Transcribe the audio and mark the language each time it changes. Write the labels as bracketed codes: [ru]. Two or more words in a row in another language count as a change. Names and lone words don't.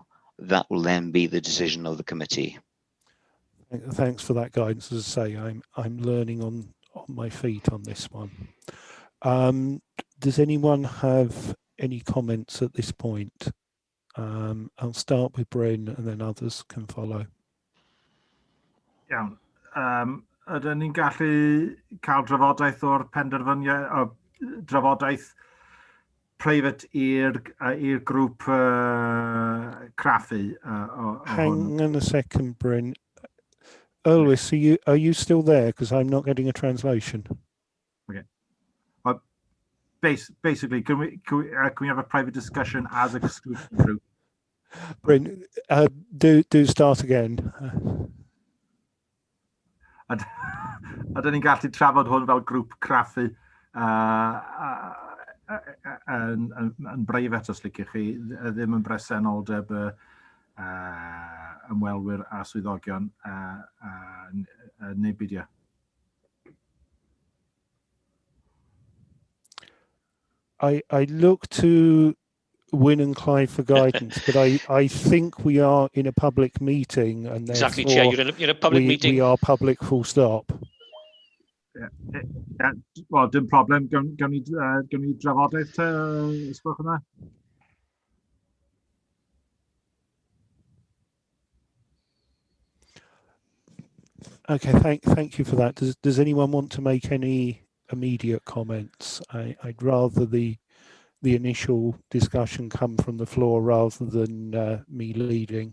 [en] That will then be the decision of the committee. Thanks for that guidance. As I say, I'm learning on my feet on this one. Does anyone have any comments at this point? I'll start with Bryn and then others can follow. [cy] Iawn. Ydyn ni'n gallu cael drafodaeth o'r penderfyniad, drafodaeth private i'r grŵp craffu o [en] Hang on a second, Bryn. Ulwys, are you still there? Because I'm not getting a translation. Okay. Basically, can we have a private discussion as a scrutiny group? Bryn, do start again. Ydyn ni'n gallu trafod hwn fel grŵp craffu yn breifat os liciwch chi, ddim yn bresenoldeb ymwelwyr a swyddogion neu beidio. I look to Wyn and Clive for guidance, but I think we are in a public meeting, and exactly, Chair. You're in a public meeting. We are public, full stop. Well, [cy] dim problem. Gawn ni drafodaeth ysgwch yna? [en] Okay, thank you for that. Does anyone want to make any immediate comments? I'd rather the initial discussion come from the floor rather than me leading.